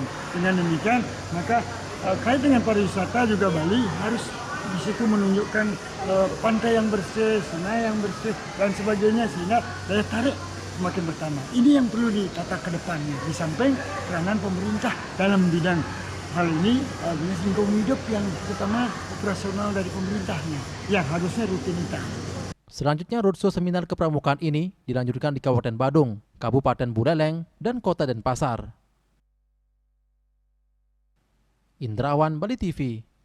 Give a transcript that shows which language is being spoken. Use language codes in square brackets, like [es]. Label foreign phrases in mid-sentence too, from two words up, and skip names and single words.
[id] Dengan demikian maka kait dengan pariwisata juga Bali harus di situ menunjukkan pantai yang bersih, sungai yang bersih dan sebagainya sehingga daya tarik semakin bertambah. Ini yang perlu ditata ke depannya di samping peranan pemerintah dalam bidang hal ini dinas lingkungan hidup yang terutama operasional dari pemerintahnya yang harusnya rutinitas. Selanjutnya roadshow seminar kepramukaan ini dilanjutkan di Kabupaten Badung, Kabupaten Buleleng, dan Kota Denpasar. Indrawan, Bali TV.